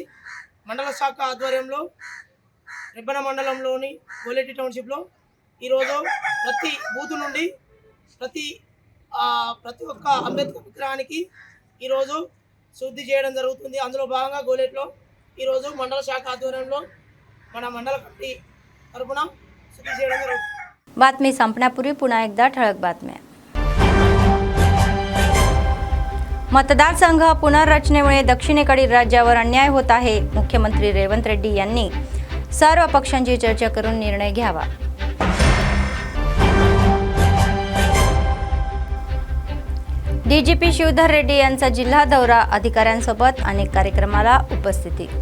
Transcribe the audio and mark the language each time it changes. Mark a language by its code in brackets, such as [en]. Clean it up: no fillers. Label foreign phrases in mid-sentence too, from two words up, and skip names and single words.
[te] మండల శాఖ ఆధ్వర్యంలో రెబ్బన మండలంలోని గోలేటి టౌన్షిప్లో ఈరోజు ప్రతి బూత్ నుండి ప్రతి ఒక్క అంబేద్కర్ విగ్రహానికి ఈరోజు శుద్ధి చేయడం జరుగుతుంది. అందులో భాగంగా గోలేట్లో ఈరోజు మండల శాఖ ఆధ్వర్యంలో మన మండల కమిటీ తరపున శుద్ధి చేయడం జరుగుతుంది. [mr] बातमी संपण्यापूर्वी पुन्हा एकदा ठळक बातम्या. मतदारसंघ पुनर्रचनेमुळे दक्षिणेकडील राज्यावर अन्याय होत आहे. मुख्यमंत्री रेवंत रेड्डी यांनी सर्व पक्षांची चर्चा करून निर्णय घ्यावा. डीजीपी शिवधर रेड्डी यांचा जिल्हा दौरा, अधिकाऱ्यांसोबत अनेक कार्यक्रमाला उपस्थिती.